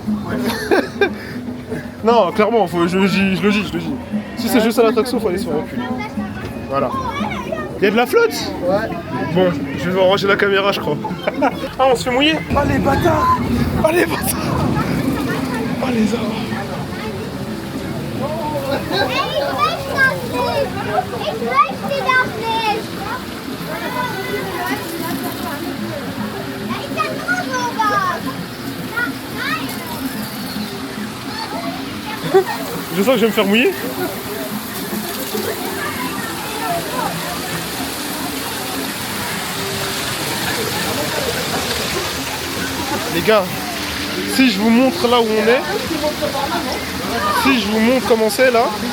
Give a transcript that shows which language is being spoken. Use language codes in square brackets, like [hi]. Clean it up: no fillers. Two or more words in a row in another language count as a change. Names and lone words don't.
[fr] Non clairement, je le dis. Si c'est juste ça l'attraction, faut aller se faire enculer. Voilà. Y'a de la flotte? Ouais. Bon, je vais ranger la caméra je crois. Ah on se fait mouiller? Oh les bâtards. Oh les bâtards. Oh les arbres. [de] Ich möchte das nicht! Da ist ja nur sowas! Nein! [fr] Je sens que je vais me faire mouiller. Les gars, si je vous montre là où on est, si je vous montre comment c'est là.